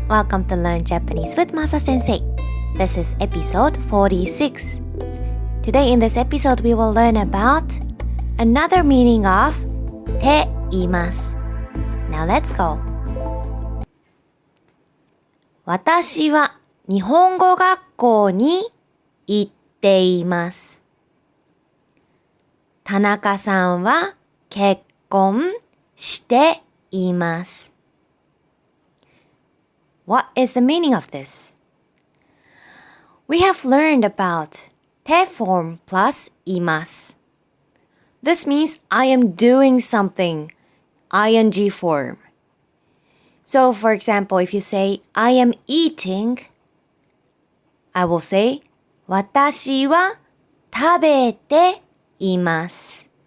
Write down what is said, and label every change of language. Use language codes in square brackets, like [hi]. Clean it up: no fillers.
[en] Welcome to Learn Japanese with Masa Sensei. This is episode 46. Today in this episode we will learn about another meaning of て言います。 Now let's go. [ja] 私は日本語学校に行っています。田中さんは結婚しています。 [en] What is the meaning of this? We have learned about て form plus います。 This means I am doing something, ing form. So for example, if you say I am eating, I will say [ja] 私は食べています。